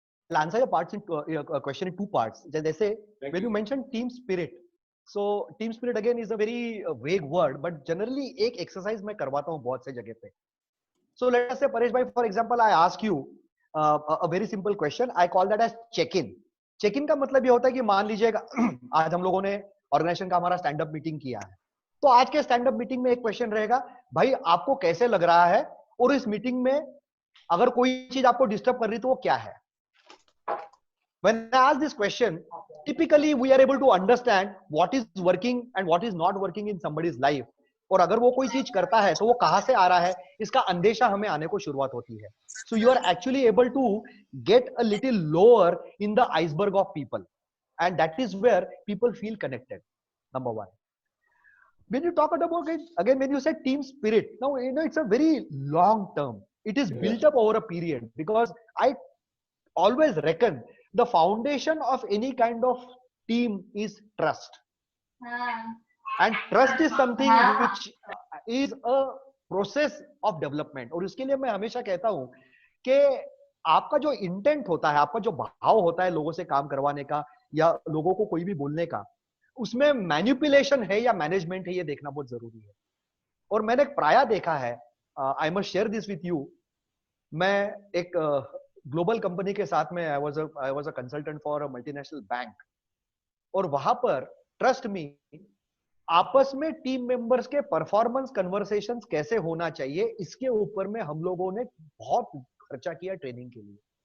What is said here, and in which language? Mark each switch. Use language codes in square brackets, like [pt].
[en] I'll answer your question in 2 parts. Jaise, when you mentioned team spirit, so team spirit again is a very vague word, but generally [hi] एक exercise मैं करवाता हूँ बहुत से जगह पे. [en] So let us say Paresh bhai, for example, I ask you a very simple question. I call that as check-in. [hi] Check-in का मतलब ये होता है कि मान लीजिएगा आज हम लोगों ने ऑर्गेनाइजेशन का हमारा स्टैंड अप मीटिंग किया है, तो आज के स्टैंड अप मीटिंग में एक क्वेश्चन रहेगा, भाई आपको कैसे लग रहा है, और इस मीटिंग में अगर कोई चीज आपको डिस्टर्ब कर रही तो वो क्या है. [en] When I ask this question, typically we are able to understand what is working and what is not working in somebody's life. [hi] और अगर वो कोई चीज करता है तो वो कहां से आ रहा है, इसका अंदेशा हमें आने को शुरुआत होती है. [en] So you are actually able to get a little lower in the iceberg of people, and that is where people feel connected. Number 1. When you talk about it again, when you say team spirit, now you know it's a very long term. It is built up over a period, because I always reckon the foundation of any kind of team is trust. And trust is something which is a process of development. [hi] और उसके लिए मैं हमेशा कहता हूं कि आपका जो इंटेंट होता है, आपका जो भाव होता है लोगों से काम करवाने का या लोगों को कोई भी बोलने का, उसमें मैनिपुलेशन है या मैनेजमेंट है, ये देखना बहुत जरूरी है. और मैंने एक प्राय देखा है, [en] I must share this with you. [hi] मैं एक ग्लोबल कंपनी के साथ में [en] I was a consultant for a multinational bank, [hi] और वहां पर ट्रस्ट मी, आपस में टीम मेंबर्स के परफॉर्मेंस कन्वर्सेशंस कैसे होना चाहिए, इसके ऊपर में हम लोगों ने बहुत खर्चा किया ट्रेनिंग के लिए.